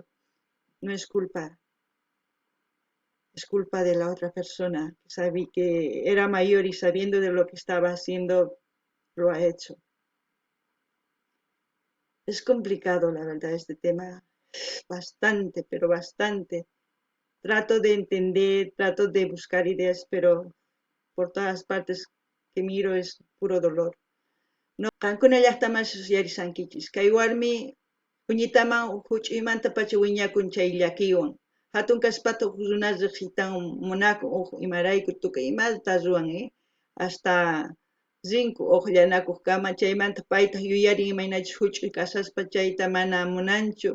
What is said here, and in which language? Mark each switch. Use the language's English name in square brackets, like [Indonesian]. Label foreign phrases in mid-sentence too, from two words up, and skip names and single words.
[Spanish] No es culpa, es culpa de la otra persona que sabía que era mayor y sabiendo de lo que estaba haciendo, lo ha hecho. Es complicado, la verdad, este tema, bastante, pero bastante. Trato de entender, trato de buscar ideas, pero por todas partes que miro es puro dolor. No, [Quechua] kankuna llaqtaman susiyarisankichis. Kay warmi puñitaman huch'uymanta pacha wiñakun chay llakiwan. Hatun kaspata runa riqsitan munakun imarayku tukuy imata ruwan, hasta rinku llanakuq kama chaymanta payta yuyarin imaynachus huch'uy kasaspa chayta mana munanchu.